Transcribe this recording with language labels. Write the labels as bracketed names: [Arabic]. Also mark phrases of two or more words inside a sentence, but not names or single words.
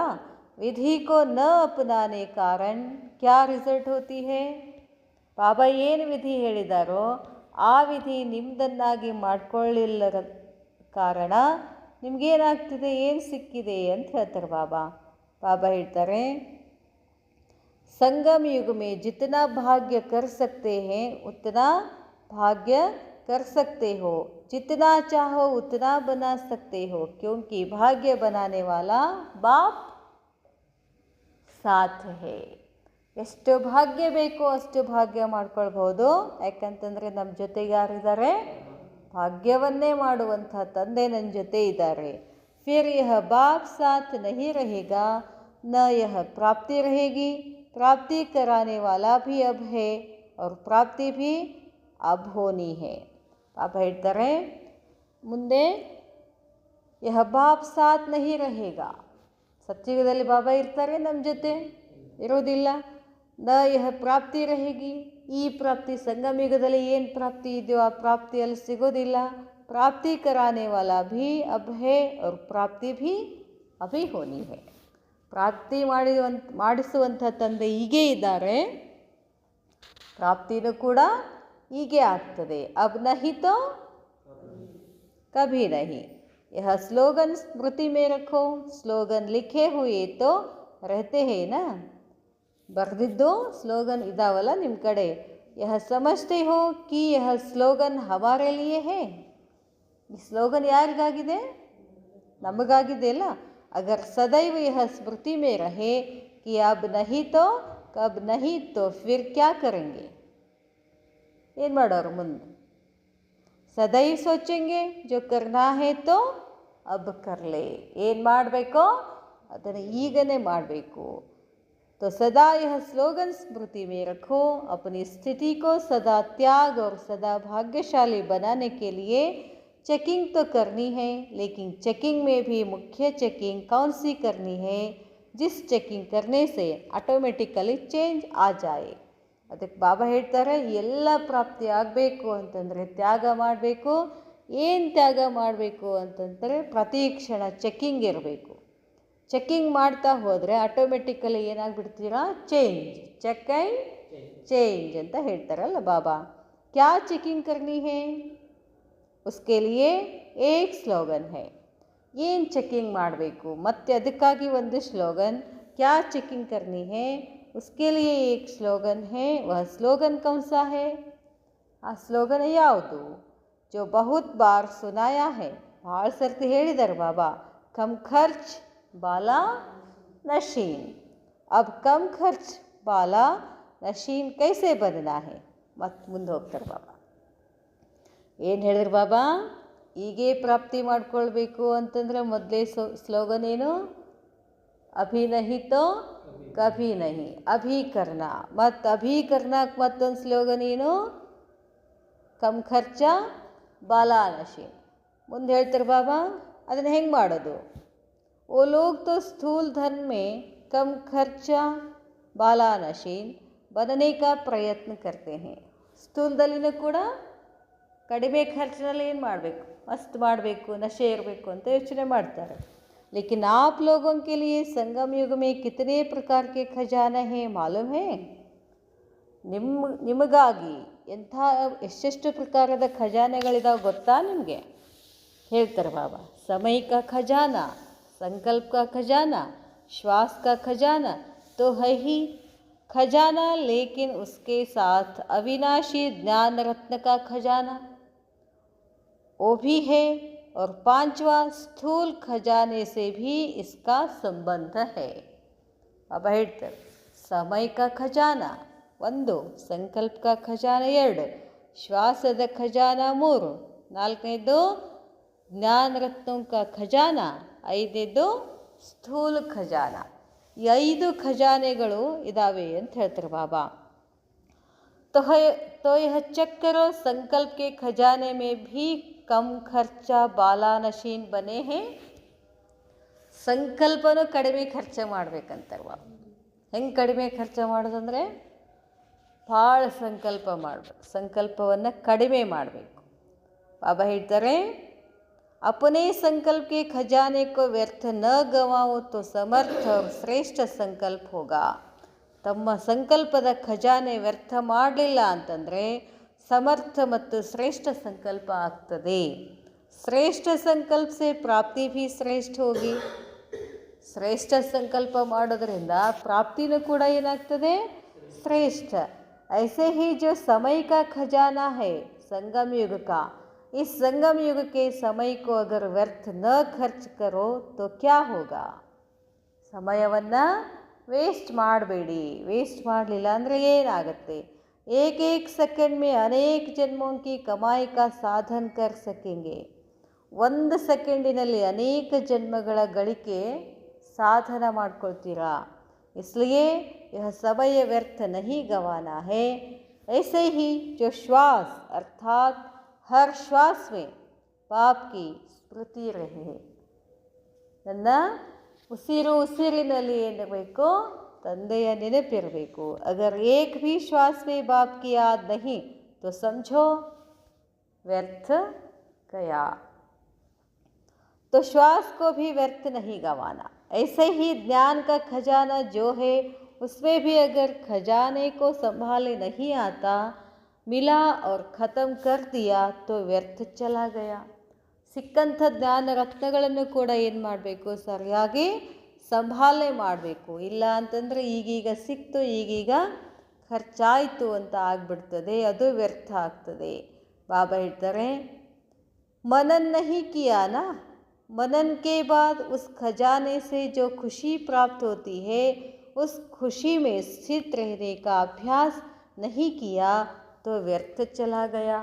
[Hindi] विधि को न अपनाने कारण क्या रिज़ल्ट होती है. [Kannada] ಬಾಬಾ ಏನು ವಿಧಿ ಹೇಳಿದಾರೋ ಆ ವಿಧಿ ನಿಮ್ಮದನ್ನಾಗಿ ಮಾಡ್ಕೊಳ್ಳಿಲ್ಲದ ಕಾರಣ ನಿಮಗೇನಾಗ್ತಿದೆ, ಏನು ಸಿಕ್ಕಿದೆ ಅಂತ ಹೇಳ್ತಾರೆ ಬಾಬಾ. ಬಾಬಾ ಹೇಳ್ತಾರೆ, [Hindi] संगम युग में जितना भाग्य कर सकते हैं उतना भाग्य कर सकते हो, जितना चाहो उतना बना सकते हो, क्योंकि भाग्य बनाने वाला बाप साथ है. [Kannada] ಎಷ್ಟು ಭಾಗ್ಯ ಬೇಕೋ ಅಷ್ಟು ಭಾಗ್ಯ ಮಾಡ್ಕೊಳ್ಬೋದು. ಯಾಕಂತಂದರೆ ನಮ್ಮ ಜೊತೆಗೆ ಯಾರಿದ್ದಾರೆ? ಭಾಗ್ಯವನ್ನೇ ಮಾಡುವಂಥ ತಂದೆ ನನ್ನ ಜೊತೆ ಇದ್ದಾರೆ. [Hindi] फिर यह बाप साथ नहीं रहेगा न यह प्राप्ति रहेगी. प्राप्ति कराने वाला भी अब है और प्राप्ति भी अब होनी है. [Kannada] ಬಾಬಾ ಹೇಳ್ತಾರೆ, ಮುಂದೆ [Hindi] यह बाप साथ नहीं रहेगा. [Kannada] ಸತ್ಯುಗದಲ್ಲಿ ಬಾಬಾ ಇರ್ತಾರೆ, ನಮ್ಮ ಜೊತೆ ಇರೋದಿಲ್ಲ. [Hindi] न यह प्राप्ति रहेगी. [Kannada] ಈ ಪ್ರಾಪ್ತಿ ಸಂಗಮಯುಗದಲ್ಲಿ ಏನು ಪ್ರಾಪ್ತಿ ಇದೆಯೋ ಆ ಪ್ರಾಪ್ತಿಯಲ್ಲಿ ಸಿಗೋದಿಲ್ಲ. [Hindi] ಪ್ರಾಪ್ತಿ कराने वाला भी अब है और प्राप्ति भी अभी होनी है. [Kannada] ಪ್ರಾಪ್ತಿ ಮಾಡಿಸುವಂಥ ತಂದೆ ಹೀಗೇ ಇದ್ದಾರೆ, ಪ್ರಾಪ್ತಿನೂ ಕೂಡ ಹೀಗೆ ಆಗ್ತದೆ. [Hindi] अब नहीं तो कभी नहीं. यह स्लोगन स्मृति में रखो. स्लोगन लिखे हुए तो रहते हैं ना. [Kannada] ಬರೆದಿದ್ದು ಸ್ಲೋಗನ್ ಇದಾವಲ್ಲ ನಿಮ್ಮ ಕಡೆ. [Hindi] यह समझते हो कि यह स्लोगन हमारे लिए है. [Kannada] ಈ ಸ್ಲೋಗನ್ ಯಾರಿಗಾಗಿದೆ? ನಮಗಾಗಿದೆ ಅಲ್ಲ. [Hindi] अगर सदैव यह स्मृति में रहे कि अब नहीं तो कब नहीं तो फिर क्या करेंगे. [Kannada] ಏನು ಮಾಡೋರು ಮುಂದೆ? [Hindi] सदैव सोचेंगे जो करना है तो अब कर ले. [Kannada] ಏನು ಮಾಡಬೇಕೋ ಅದನ್ನು ಈಗನೇ ಮಾಡಬೇಕು. [Hindi] तो सदा यह स्लोगन स्मृति में रखो. अपनी स्थिति को सदा त्याग और सदा भाग्यशाली बनाने के लिए चेकिंग तो करनी है, लेकिन चेकिंग में भी मुख्य चेकिंग कौन सी करनी है? जिस चेकिंग करने से [English] automatically change [Hindi] आ जाए. [Kannada] ಅದಕ್ಕೆ ಬಾಬಾ ಹೇಳ್ತಾರೆ, ಎಲ್ಲ ಪ್ರಾಪ್ತಿ ಆಗಬೇಕು ಅಂತಂದರೆ ತ್ಯಾಗ ಮಾಡಬೇಕು. ಏನು ತ್ಯಾಗ ಮಾಡಬೇಕು ಅಂತಂದರೆ ಪ್ರತಿ ಕ್ಷಣ ಚೆಕ್ಕಿಂಗ್ ಇರಬೇಕು. ಚೆಕ್ಕಿಂಗ್ ಮಾಡ್ತಾ ಹೋದರೆ ಆಟೋಮೆಟಿಕಲಿ ಏನಾಗ್ಬಿಡ್ತೀರಾ? ಚೇಂಜ್, [English] check and change [Kannada] ಅಂತ ಹೇಳ್ತಾರಲ್ಲ ಬಾಬಾ. [Hindi] क्या चेकिंग करनी है? उसके लिए एक ಸ್ಲೋಗನ್ है. [Kannada] ಏನು ಚೆಕ್ಕಿಂಗ್ ಮಾಡಬೇಕು? ಮತ್ತು ಅದಕ್ಕಾಗಿ ಒಂದು ಸ್ಲೋಗನ್. [Hindi] क्या चेकिंग करनी है? उसके लिए एक ಸ್ಲೋಗನ್ है. वह ಸ್ಲೋಗನ್ कौन सा है? [Kannada] ಆ ಸ್ಲೋಗನ್ ಯಾವುದು? [Hindi] जो बहुत बार सुनाया है, [Kannada] ಭಾಳ ಸರ್ತಿ ಹೇಳಿದ್ದಾರೆ ಬಾಬಾ. [Hindi] कम खर्च बाला नशीन. अब कम खर्च बाला नशीन कैसे बनना है. [Kannada] ಮತ್ತು ಮುಂದೆ ಹೋಗ್ತಾರೆ ಬಾಬಾ. ಏನು ಹೇಳಿದ್ರು ಬಾಬಾ? ಹೀಗೆ ಪ್ರಾಪ್ತಿ ಮಾಡ್ಕೊಳ್ಬೇಕು ಅಂತಂದರೆ ಮೊದಲೇ ಸ್ಲೋಗನ್ ಏನು? [Hindi] अभी नहीं तो कभी नहीं, अभी करना. ಮತ್ತು अभी करना [Kannada] ಮತ್ತೊಂದು ಸ್ಲೋಗನ್ ಏನು? [Hindi] कम खर्च बाला नशीन. [Kannada] ಮುಂದೆ ಹೇಳ್ತಾರೆ ಬಾಬಾ, ಅದನ್ನು ಹೆಂಗೆ ಮಾಡೋದು? [Hindi] वो लोग तो स्थूल धन में कम खर्चा बाला नशीन बनने का प्रयत्न करते हैं. [Kannada] ಸ್ಥೂಲದಲ್ಲಿನೂ ಕೂಡ ಕಡಿಮೆ ಖರ್ಚಿನಲ್ಲಿ ಏನು ಮಾಡಬೇಕು, ಮಸ್ತ್ ಮಾಡಬೇಕು, ನಶೆ ಇರಬೇಕು ಅಂತ ಯೋಚನೆ ಮಾಡ್ತಾರೆ. [Hindi] लेकिन आप लोगों के लिए संगम युग में कितने प्रकार के खजाने हैं मालूम है? [Kannada] ನಿಮಗಾಗಿ ಎಂಥ ಎಷ್ಟೆಷ್ಟು ಪ್ರಕಾರದ ಖಜಾನೆಗಳಿದಾವೆ ಗೊತ್ತಾ ನಿಮಗೆ? ಹೇಳ್ತಾರೆ ಬಾಬಾ. [Hindi] समय का खजाना, संकल्प का खजाना, श्वास का खजाना तो है ही खजाना, लेकिन उसके साथ अविनाशी ज्ञान रत्न का खजाना वो भी है, और पांचवा स्थूल खजाने से भी इसका संबंध है. बाबा ಹೇಳ್ತಾರೆ, समय का खजाना ಒಂದು, ಸಂಕಲ್ಪ का खजाना ಎರಡು, [Kannada] ಶ್ವಾಸದ ಖಜಾನ ಮೂರು, ನಾಲ್ಕನೇದು [Hindi] ज्ञान रत्नों का खजाना, [Kannada] ಐದನೇದು ಸ್ಥೂಲ ಖಜಾನ. ಈ 5 ಖಜಾನೆಗಳು ಇದ್ದಾವೆ ಅಂತ ಹೇಳ್ತಾರೆ ಬಾಬಾ. [Hindi] तो यह चेक करो, संकल्प के खजाने में भी कम खर्चा बाला नशीन बने हैं. [Kannada] ಸಂಕಲ್ಪನೂ ಕಡಿಮೆ ಖರ್ಚು ಮಾಡ್ಬೇಕಂತಾರೆ ಬಾಬಾ. ಹೆಂಗೆ ಕಡಿಮೆ ಖರ್ಚು ಮಾಡೋದಂದರೆ ಭಾಳ ಸಂಕಲ್ಪ ಮಾಡಬೇಕು, ಸಂಕಲ್ಪವನ್ನು ಕಡಿಮೆ ಮಾಡಬೇಕು. ಬಾಬಾ ಹೇಳ್ತಾರೆ, [Hindi] अपने संकल्प के खजाने को व्यर्थ न गंवाओ तो समर्थ और श्रेष्ठ संकल्प होगा. [Kannada] ತಮ್ಮ ಸಂಕಲ್ಪದ ಖಜಾನೆ ವ್ಯರ್ಥ ಮಾಡಲಿಲ್ಲ ಅಂತಂದರೆ ಸಮರ್ಥ ಮತ್ತು ಶ್ರೇಷ್ಠ ಸಂಕಲ್ಪ ಆಗ್ತದೆ. [Hindi] श्रेष्ठ संकल्प से प्राप्ति भी श्रेष्ठ होगी. [Kannada] ಶ್ರೇಷ್ಠ ಸಂಕಲ್ಪ ಮಾಡೋದ್ರಿಂದ ಪ್ರಾಪ್ತಿನೂ ಕೂಡ ಏನಾಗ್ತದೆ? ಶ್ರೇಷ್ಠ. [Hindi] ऐसे ही जो समय का खजाना है संगम युग का, इस संगम युग के समय को अगर व्यर्थ न खर्च करो तो क्या होगा? [Kannada] ಸಮಯವನ್ನು ವೇಸ್ಟ್ ಮಾಡಬೇಡಿ. ವೇಸ್ಟ್ ಮಾಡಲಿಲ್ಲ ಅಂದರೆ ಏನಾಗುತ್ತೆ? [Hindi] एक एक सेकंड में अनेक जन्मों की कमाई का साधन कर सकेंगे. [Kannada] ಒಂದು ಸೆಕೆಂಡಿನಲ್ಲಿ ಅನೇಕ ಜನ್ಮಗಳ ಗಳಿಕೆ ಸಾಧನ ಮಾಡ್ಕೊಳ್ತೀರಾ. [Hindi] इसलिए यह समय व्यर्थ नहीं गंवाना है. ऐसे ही जो श्वास अर्थात हर श्वास में पाप की स्मृति रहे. [Kannada] ನನ್ನ ಉಸಿರಿನಲ್ಲಿ ಏನಿರಬೇಕು? ತಂದೆಯ ನೆನಪಿರಬೇಕು. [Hindi] अगर एक भी श्वास में बाप की याद नहीं तो समझो व्यर्थ गया. तो श्वास को भी व्यर्थ नहीं गंवाना. ऐसे ही ज्ञान का खजाना जो है उसमें भी अगर खजाने को संभाले नहीं आता, मिला और ख़त्म कर दिया तो व्यर्थ चला गया. [Kannada] ಸಿಕ್ಕಂಥ ಜ್ಞಾನ ರತ್ನಗಳನ್ನು ಕೂಡ ಏನು ಮಾಡಬೇಕು? ಸರಿಯಾಗಿ ಸಂಭಾಲನೆ ಮಾಡಬೇಕು. ಇಲ್ಲ ಅಂತಂದರೆ ಈಗೀಗ ಸಿಕ್ತು, ಈಗೀಗ ಖರ್ಚಾಯಿತು ಅಂತ ಆಗಿಬಿಡ್ತದೆ, ಅದು ವ್ಯರ್ಥ ಆಗ್ತದೆ. ಬಾಬಾ ಹೇಳ್ತಾರೆ, [Hindi] मनन नहीं किया ना, मनन के बाद उस खजाने से जो खुशी प्राप्त होती है उस खुशी में स्थित रहने का अभ्यास नहीं किया तो व्यर्थ चला गया.